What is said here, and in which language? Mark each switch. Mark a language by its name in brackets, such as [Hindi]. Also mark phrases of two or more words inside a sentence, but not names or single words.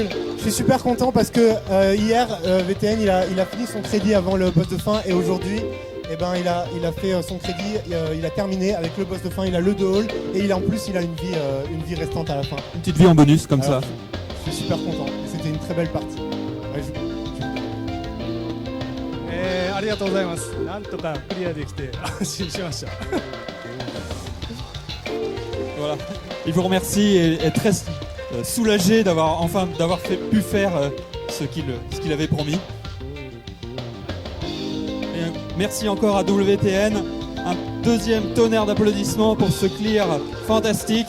[French] Je suis super content parce que hier VTN il a fini son crédit avant le boss de fin et aujourd'hui il a fait son crédit, il a terminé avec le boss de fin, il a le 2 all et en plus il a une vie restante à la fin. Une petite vie en bonus comme ça. Je suis super content. C'était une très belle partie. [Japanese] ありがとうございます。なんとかクリアできて安心しました。 [French] Voilà. Il vous remercie et est très soulagé d'avoir pu faire ce qu'il avait promis. Et merci encore à WTN. Un deuxième tonnerre d'applaudissements pour ce clear fantastique.